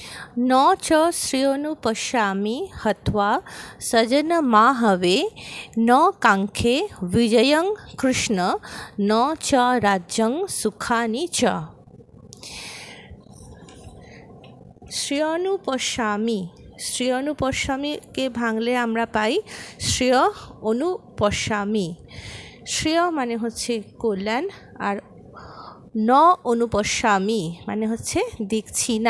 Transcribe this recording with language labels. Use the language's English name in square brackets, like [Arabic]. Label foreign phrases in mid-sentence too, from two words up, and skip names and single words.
[Sanskrit] न च श्रेयोनुपश्यामि हत्वा सजनमाहवे न काङ्क्षे विजयं कृष्ण न च राज्यं सुखानि च। [Bangla] শ্রেয়ানুপশ্যামি, শ্রেয়ানুপশ্যামিকে ভাঙলে আমরা পাই শ্রেয় অনুপশ্যামি। শ্রেয় মানে হচ্ছে কল্যাণ, আর ন অনুপশ্যামি মানে হচ্ছে দেখছি না।